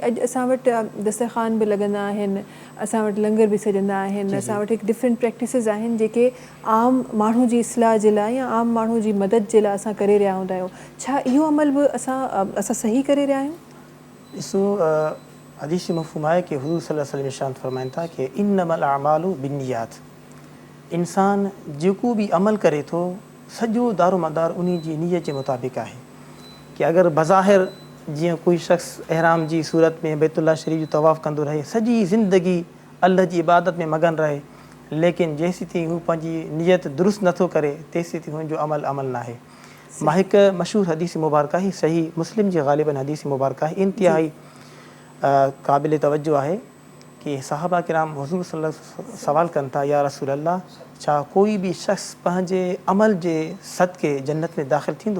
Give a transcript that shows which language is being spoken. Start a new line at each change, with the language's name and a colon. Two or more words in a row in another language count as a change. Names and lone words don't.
Sindhi: अॼु असां वटि दस्तरख़ान बि लॻंदा आहिनि, असां वटि लंगर बि सजंदा आहिनि, असां वटि हिकु
English: different practices
Sindhi: आहिनि जेके आम माण्हू जी इस्लाह जे लाइ या आम माण्हू जी मदद जे लाइ असां करे रहिया हूंदा आहियूं। छा इहो अमल बि असां सही करे रहिया आहियूं? ॾिसो हदीस मफ़हूम आहे कि हुज़ूर
Arabic: صلى الله عليه وسلم
Sindhi: इरशाद फ़रमाइनि था कि
Arabic: إنما الأعمال بالنيات.
Sindhi: इंसान जेको बि अमल करे थो सॼो दारो मदार उन जी नीयत जे मुताबिक़ आहे कि अगरि बज़ाहिर जीअं कोई शख़्स एहराम जी सूरत में बैतुल्लाह शरीफ़ जो तवाफ़ कंदो रहे सॼी ज़िंदगी अल्लाह जी इबादत में मगन रहे लेकिन जेसीं ताईं हू पंहिंजी नीयत दुरुस्त नथो करे तेसीं ताईं हुनजो अमल न आहे। मां हिकु मशहूरु हदीस मुबारक ही सही मुस्लिम जी ग़ालिबन हदीस मुबारक है इंतिहाई क़ाबिल तवज्जो आहे कि सहाबा किराम हुज़ूर
Arabic: صلى الله عليه وسلم
Sindhi: सवाल कनि था
Arabic: يا رسول الله
Sindhi: छा कोई बि शख़्स पंहिंजे अमल जे सदके जन्नत में दाख़िल थींदो?